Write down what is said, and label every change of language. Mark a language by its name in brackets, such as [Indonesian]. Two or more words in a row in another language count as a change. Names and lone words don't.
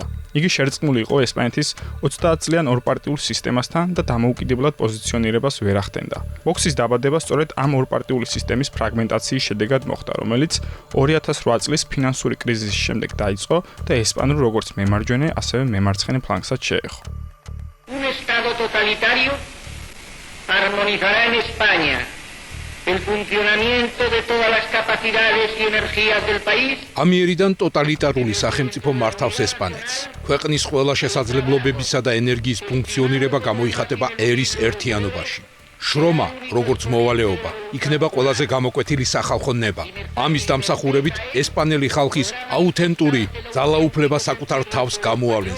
[Georgian] იგი შერწყმული იყო ესპანეთის 30 წლიან ორპარტიულ სისტემასთან და დამოუკიდებლად პოზიციონირებას ვერ ახდენდა. ვოქსის დაბადება სწორედ ამ ორპარტიული სისტემის ფრაგმენტაციის შედეგად მოხდა, რომელიც 2008 წლის ფინანსური კრიზისის შემდეგ დაიწყო და ესპანურ როგორც მემარჯვენე, ასევე მემარცხენე ფლანგსაც შეეხო. [Spanish] Un Estado totalitario armonizará en España el funcionamiento de todas las capacidades y energías del país. [Georgian] ამიერიდან ტოტალიტარული სახელმწიფო მართავს ესპანეთს. ქვეყნის ყველა შესაძლებლობებისა და ენერგიის ფუნქციონირება გამოიხატება ერის ერთიანობაში. შრომა, როგორც მოვალეობა, იქნება ყველაზე გამოკვეთილი სახალხო ნება. ამის დამსახურებით ესპანელი ხალხის აუთენტური ძალაუფლება საკუთარ თავს გამოავლენს.